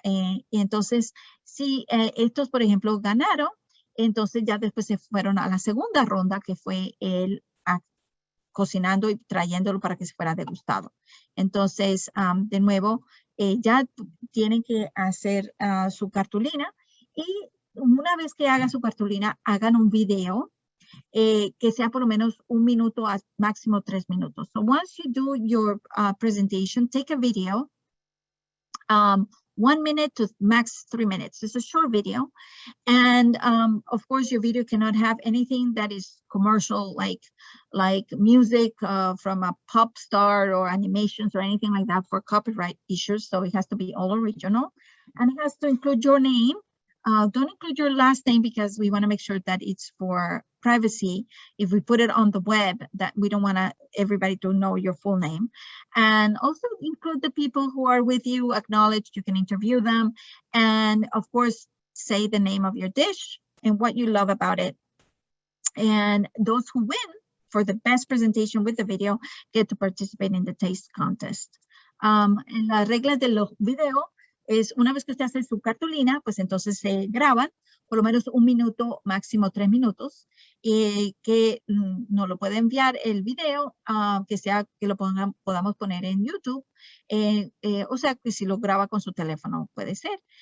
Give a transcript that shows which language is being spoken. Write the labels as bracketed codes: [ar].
[es] Y entonces, si estos, por ejemplo, ganaron, entonces ya después se fueron a la segunda ronda, que fue el cocinando y trayéndolo para que se fuera degustado. Entonces, de nuevo, ya tienen que hacer su cartulina, y una vez que hagan su cartulina, hagan un video que sea por lo menos 1 minuto a máximo 3 minutos. [en] So once you do your presentation, take a video, 1 minute to max 3 minutes. It's a short video. And of course, your video cannot have anything that is commercial, like music from a pop star, or animations, or anything like that, for copyright issues. So it has to be all original, and it has to include your name. Don't include your last name, because we want to make sure that it's for privacy. If we put it on the web, that we don't want everybody to know your full name. And also include the people who are with you, acknowledge, you can interview them. And of course, say the name of your dish and what you love about it. And those who win for the best presentation with the video get to participate in the taste contest. [es] En las reglas de los videos, es una vez que usted hace su cartulina, pues entonces se graban por lo menos 1 minuto, máximo 3 minutos, que no lo puede enviar el video, que lo podamos poner en YouTube, o sea, que si lo graba con su teléfono puede ser.